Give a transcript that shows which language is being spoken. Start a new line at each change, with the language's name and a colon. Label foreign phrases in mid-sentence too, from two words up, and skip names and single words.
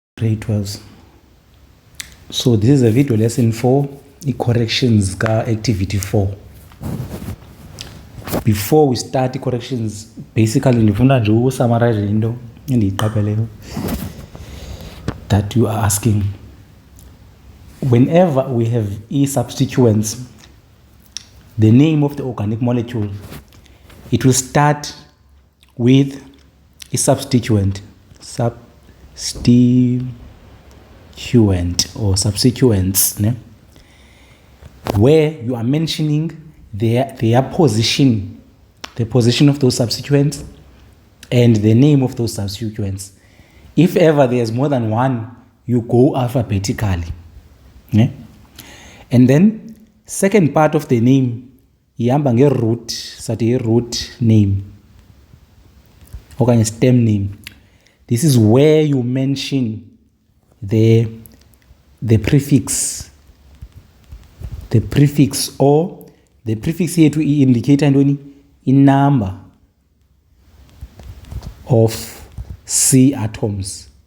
English: grade 12. So this is a video lesson for the corrections ka activity 4. Before we start the corrections, basically
Xhosa: ndifuna nje ukusummarize into endiyiqapheleyo
English: that you are asking. Whenever we have substituents, the name of the organic molecule, it will start with a substituent or substituents, ne? Where you are mentioning their position, the position of those substituents and the name of those substituents. If ever there's more than one, you go alphabetically, ne? And then second part of the name,
Xhosa: ihamba nge-root, sathi
English: root name
Xhosa: okanye
English: stem name. This is where you mention the prefix or the prefix here to indicate in number of C atoms.